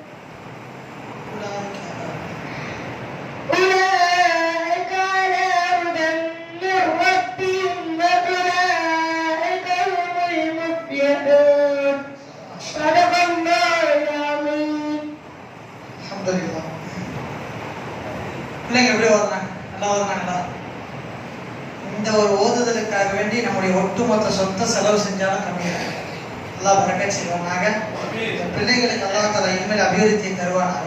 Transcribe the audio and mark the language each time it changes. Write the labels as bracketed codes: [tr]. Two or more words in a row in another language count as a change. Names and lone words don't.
[ar] أولئك على هدى من ربهم وأولئك هم المفلحون. صدق الله العظيم. [ta] அல்ஹம்துலில்லாஹ். பிள்ளைங்க எப்படி ஓதுறாங்க? நல்லா ஓதுறாங்களா? இந்த ஒரு ஓதுதலுக்காக வேண்டி நம்முடைய ஒட்டுமொத்த சொந்த செலவு செஞ்சாலும் கம்மியாக அல்லாஹ் பரக்கத் செய்வானாக. இந்த பிள்ளைகளுக்கு [ar] الله تعالى [ta] இனிமேல் அபிவிருத்தியை தருவானாக.